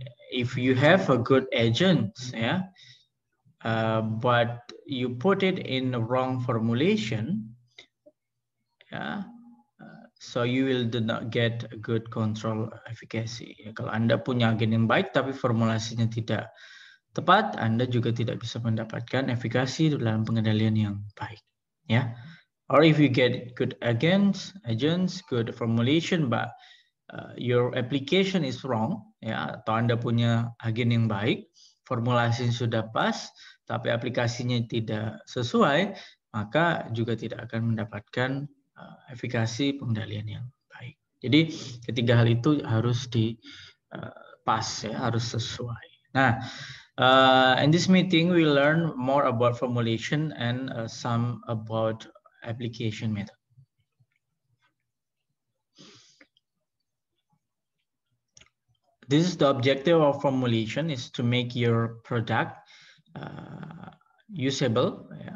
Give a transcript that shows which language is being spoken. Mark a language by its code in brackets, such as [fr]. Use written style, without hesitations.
[en] If you have a good agent, but you put it in the wrong formulation, so you will do not get a good control efficacy. [id] Kalau Anda punya agen yang baik tapi formulasinya tidak tepat, Anda juga tidak bisa mendapatkan efikasi dalam pengendalian yang baik. [en] Or if you get good agents, good formulation, but your application is wrong, [id] atau Anda punya agen yang baik, formulasi sudah pas, tapi aplikasinya tidak sesuai, maka juga tidak akan mendapatkan efikasi pengendalian yang baik. Jadi ketiga hal itu harus pas, harus sesuai. [en] Nah, in this meeting we learn more about formulation and some about application method. This is the objective of formulation, is to make your product usable.